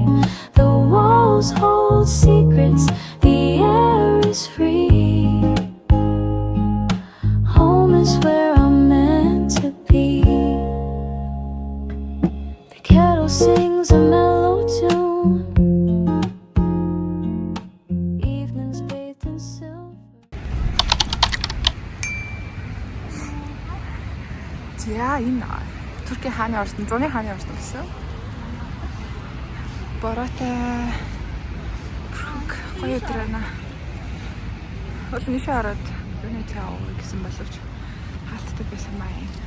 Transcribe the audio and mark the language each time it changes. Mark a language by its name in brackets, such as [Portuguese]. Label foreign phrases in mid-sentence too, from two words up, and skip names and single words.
[English] The walls hold secrets, the air is free. Home is where I'm meant to be. The kettle sings a mellow tune. Evenings bathed in silver. [Mongolian] За энэ Туркийн хааны ордон, зуны хааны ордон гэсэн. Бороотой гоё өдөр байна. Олон нишээ ороод юуны цаа уу гэсэн боловч хаалттай байсан маа.